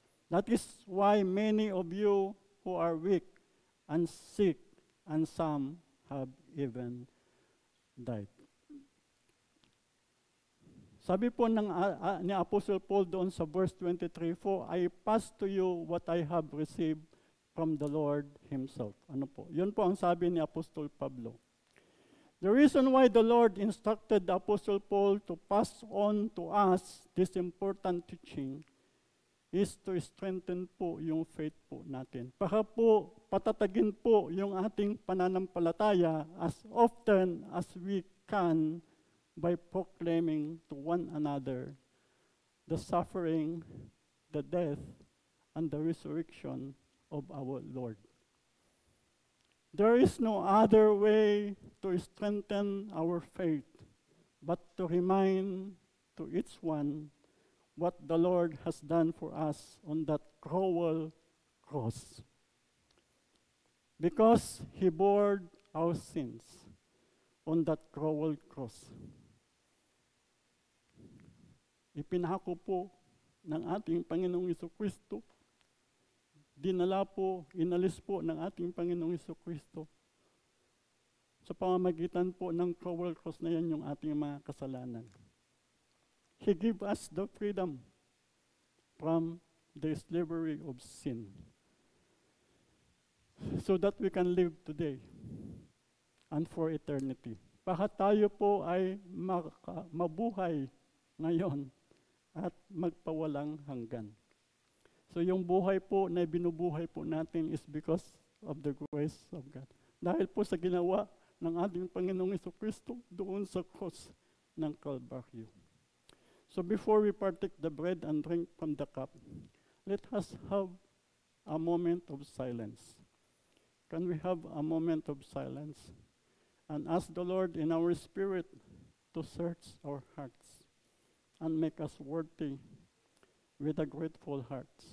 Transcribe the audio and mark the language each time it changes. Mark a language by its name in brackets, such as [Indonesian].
[English] That is why many of you who are weak and sick, and some have even died." [Filipino] Sabi po ni Apostle Paul doon sa verse 23, [English] "For I pass to you what I have received from the Lord himself." [Filipino] Ano po? Yun po ang sabi ni Apostol Pablo. [English] The reason why the Lord instructed the Apostle Paul to pass on to us this important teaching is to strengthen [Filipino] po yung faith po natin. Para po patatagin po yung ating pananampalataya [English] as often as we can by proclaiming to one another the suffering, the death, and the resurrection of our Lord. There is no other way to strengthen our faith but to remind to each one what the Lord has done for us on that cruel cross. Because he bore our sins on that cruel cross. [Filipino] Ipinako po ng ating Panginoong Jesucristo, dinala po, inalis po ng ating Panginoong Jesucristo sa pamamagitan po ng [English] cruel cross [Filipino] na yan yung ating mga kasalanan. [English] He gave us the freedom from the slavery of sin so that we can live today and for eternity. [Filipino] Para tayo po ay mabuhay ngayon at magpawalang hanggan. [English] So [Filipino] yung buhay po na binubuhay po natin [English] is because of the grace of God. [Filipino] Dahil po sa ginawa ng ating Panginoong Jesucristo doon sa cross ng Calvary. [English] So before we partake the bread and drink from the cup, let us have a moment of silence. Can we have a moment of silence and ask the Lord in our spirit to search our hearts and make us worthy with a grateful heart?